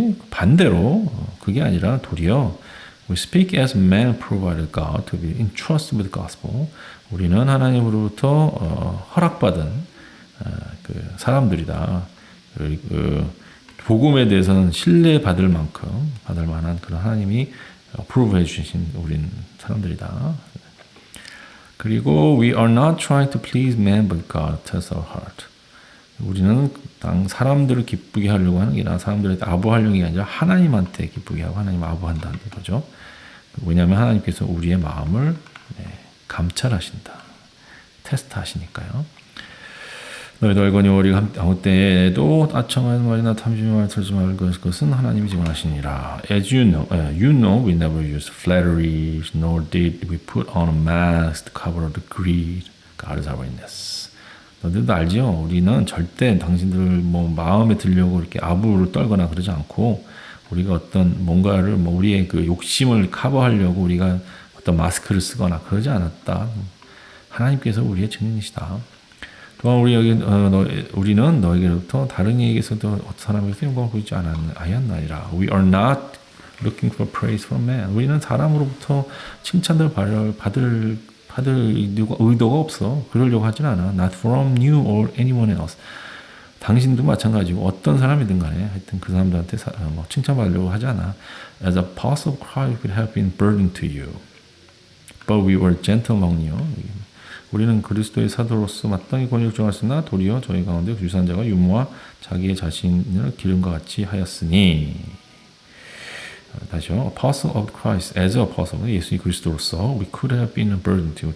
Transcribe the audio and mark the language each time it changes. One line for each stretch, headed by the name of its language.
Korean: 반대로 그게 아니라 도리어
English: we speak as man provided God to be entrusted with the gospel.
Korean: 우리는 하나님으로부터 허락받은 그 사람들이다. 그 복음에 대해서는 신뢰받을 만큼 받을 만한 그런 하나님이 approve 해주신 우린 사람들이다.
English: 그리고 we are not trying to please man but God tells our heart.
Korean: 우리는 사람들을 기쁘게 하려고 하는 게 아니라 사람들을 아부하려는 게 아니라 하나님한테 기쁘게 하고 하나님 아부한다는 거죠. 왜냐하면 하나님께서 우리의 마음을 감찰하신다. 테스트하시니까요. 너희도 알거니 우리가 아무 때에도 아청하는 말이나 탐심의 말을 들지 말 것은 하나님이 증언하시니라.
English: As you know, we never used flatteries, nor did we put on a mask to cover the greed. God is our witness.
Korean: 너희들도 알죠? 우리는 절대 당신들 마음에 들려고 이렇게 아부를 떨거나 그러지 않고 우리가 어떤 뭔가를 우리의 그 욕심을 커버하려고 우리가 어떤 마스크를 쓰거나 그러지 않았다. 하나님께서 우리의 증인이시다. 또한 우리는 너에게로부터 다른 이에게서도 어떤 사람에게서 영광을 보이지 아니하였나이다.
English: We are not looking for praise from man.
Korean: 우리는 사람으로부터 칭찬을 받을 의도가 없어. 그러려고 하진 않아.
English: Not from you or anyone else.
Korean: 당신도 마찬가지고 어떤 사람이든 간에 하여튼 그 사람들한테 칭찬받으려고 하지 않아.
English: As a apostle of Christ we have been burdened to you. But we were gentle among you.
Korean: 우리는 그리스도의 사도로서 마땅히 권위를 정하였으나 도리어 저희 가운데 유사한 자가 유모와 자기의 자신을 기름과 같이 하였으니. 다시요.
English: Apostle of Christ, as an apostle,
Korean: 예수님 그리스도로서
English: we could have been a burden to you.